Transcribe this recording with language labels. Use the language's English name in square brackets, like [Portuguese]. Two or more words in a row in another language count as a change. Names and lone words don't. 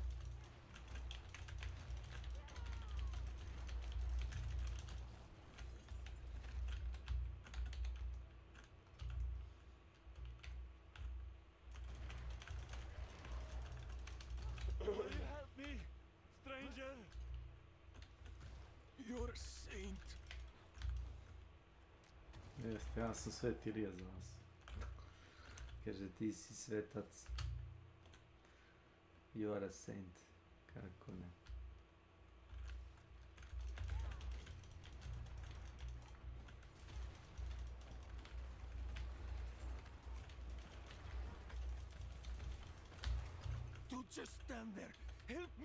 [English] Will you help me, stranger? You're a saint. [Serbian] Jeste, ja sam Sveti Rija za vas. Kaže, ti si svetac. [English] You are a saint. [Serbian] Kako ne. [English] Don't just stand there. Help me.